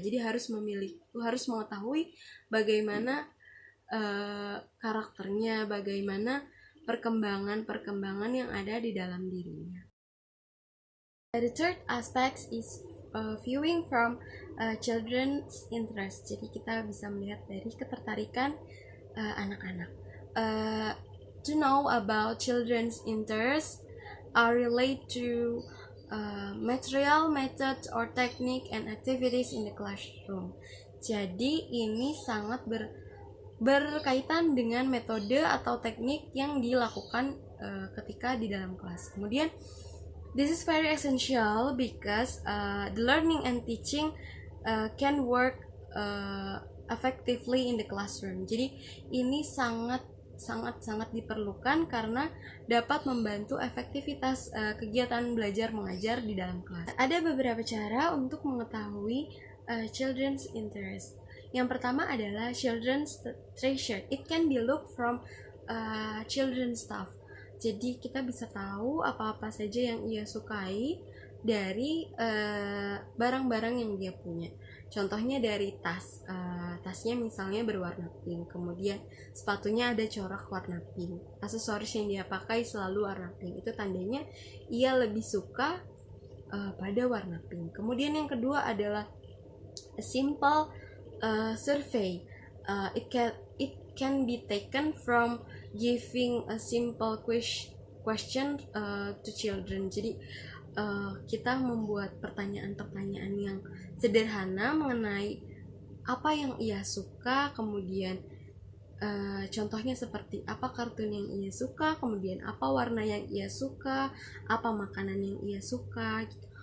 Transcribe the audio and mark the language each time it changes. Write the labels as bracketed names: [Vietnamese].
[Indonesian] Jadi harus mengetahui bagaimana karakternya, bagaimana perkembangan yang ada di dalam dirinya. [English] The third aspect is viewing from children's interest. [Indonesian] Jadi kita bisa melihat dari ketertarikan anak-anak. [English] To know about children's interest are related to material, method, or technique and activities in the classroom. [Indonesian] Jadi ini sangat berkaitan dengan metode atau teknik yang dilakukan ketika di dalam kelas. Kemudian [English] this is very essential because the learning and teaching can work effectively in the classroom. [Indonesian] Jadi ini sangat diperlukan karena dapat membantu efektivitas kegiatan belajar mengajar di dalam kelas. Ada beberapa cara untuk mengetahui [English] children's interest. [Indonesian] Yang pertama adalah [English] children's treasure. It can be looked from children's stuff. [Indonesian] Jadi kita bisa tahu apa-apa saja yang ia sukai dari barang-barang yang dia punya. Contohnya dari tasnya misalnya berwarna pink, kemudian sepatunya ada corak warna pink, aksesoris yang dia pakai selalu warna pink. Itu tandanya ia lebih suka pada warna pink. Kemudian yang kedua adalah [English] a simple survey. It can be taken from giving a simple question to children. [Indonesian] Jadi kita membuat pertanyaan-pertanyaan yang sederhana mengenai apa yang ia suka, kemudian contohnya seperti apa kartun yang ia suka, kemudian apa warna yang ia suka, apa makanan yang ia suka gitu.